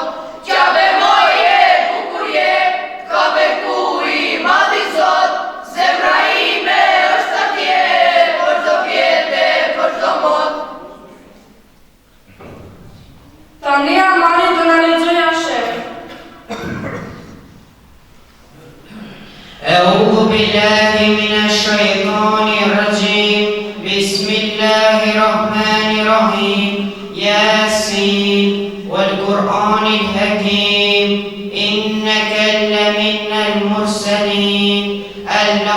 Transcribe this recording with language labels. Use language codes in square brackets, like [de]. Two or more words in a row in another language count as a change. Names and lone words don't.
[sq] Qabe moje, bukur je, t'ka beku I mati zot, zemra ime është atje, për çdo vjete, për çdo mot. Tani Amari do na lexoj Asher. [ar] أعوذ بالله من الشيطان الرجيم بسم الله الرحمن الرحيم ياسين والقرآن الحكيم إنك لمن المرسلين على